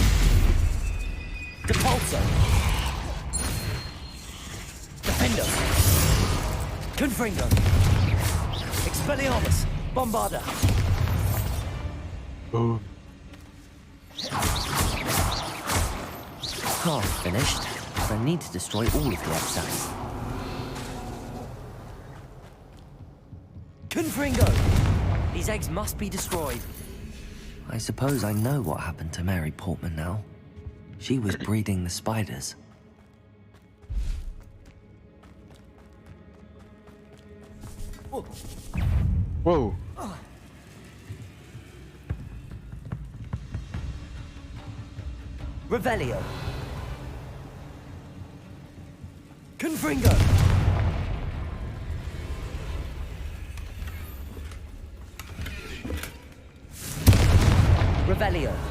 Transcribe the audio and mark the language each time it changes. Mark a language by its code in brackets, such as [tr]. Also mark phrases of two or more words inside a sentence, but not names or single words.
[la] Depulso! Defender! Confringo! Expelliarmus! Bombarda! [en] Boom. Half finished, but I need to destroy all of the exacts. [la] Confringo! [en] These eggs must be destroyed. I suppose I know what happened to Mary Portman now. She was breeding the spiders. Whoa. [la] Revelio. Confringo. Revelio.